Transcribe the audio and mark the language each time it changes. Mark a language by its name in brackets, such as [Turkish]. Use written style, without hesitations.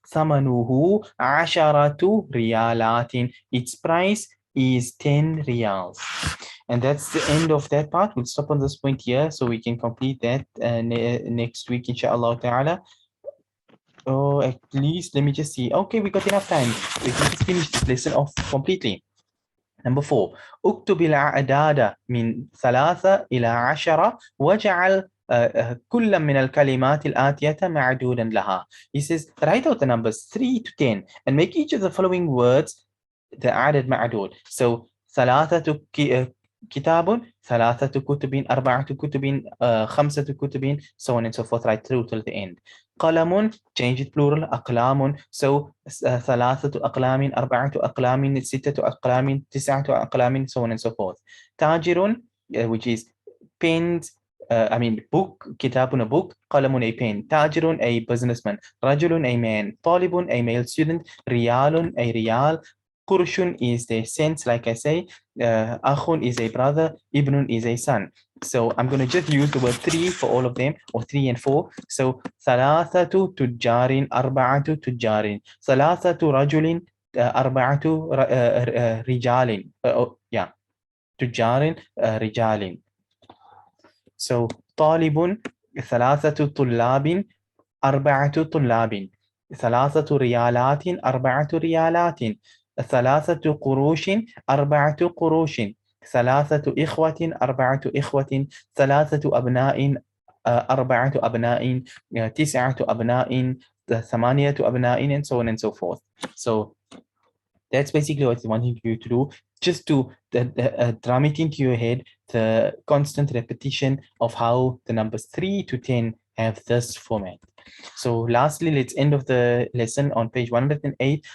[Arabic] Thamanuhu asharatu riyalatin. [English] Its price is 10 riyals. And that's the end of that part. We'll stop on this point here so we can complete that next week, inshallah ta'ala. Oh, at least let me just see. Okay, we got enough time. We can just finish this lesson off completely. Number 4. [Arabic] اكتب الأعداد من 3 إلى 10 واجعل كل من الكلمات الآتية معدودا لها. [English] He says, write out the numbers 3 to 10 and make each of the following words the عدد معدود. So 3 كتاب, 3 كتب, 4 كتب, 5 كتب, so on and so forth, right through till the end. قلم, change it plural, أقلام, so 3 أقلام, 4 أقلام, 6 أقلام, 9 أقلام, so on and so forth. تاجر, which is pens, book, كتاب a book, قلم a pen, تاجر a businessman, رجل a man, طالب a male student, ريال a real, قرش is the cents, like I say, أخ is a brother, ibn is a son. So I'm going to just use the word 3 for all of them, or 3 and 4. [Arabic] So ثلاثة تجار, أربعة تجار, ثلاثة رجل, أربعة رجال. Yeah, تجار, رجال. So طالب, ثلاثة طلاب, أربعة طلاب, ثلاثة ريالات, أربعة ريالات, 3 قروش, 4 قروش, 3 إخوة, 4 إخوة, 3 أبناء, 4 أبناء, 9 أبناء, 8 أبناء, [English] and so on and so forth. So that's basically what I wanted you to do, just to drum it into your head, the constant repetition of how the numbers 3 to 10 have this format. So lastly, let's end of the lesson on page 108.